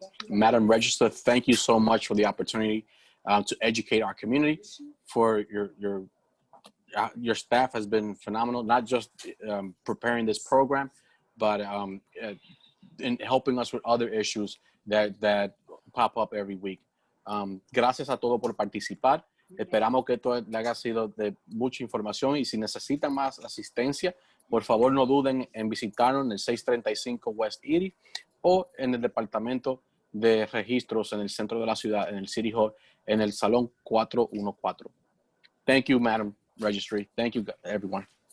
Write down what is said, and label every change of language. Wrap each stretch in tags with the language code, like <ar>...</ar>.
<en>Madam Register, thank you so much for the opportunity to educate our community. For your staff has been phenomenal, not just preparing this program, but in helping us with other issues that pop up every week.</en> <es>Gracias a todos por participar. Esperamos que esto le haya sido de mucha información, y si necesitan más asistencia, por favor no duden en visitarnos en el 635 West Erie o en el departamento de registros en el centro de la ciudad, en el City Hall, en el salón 414.</es> <en>Thank you, Madam Registry. Thank you, everyone.</en>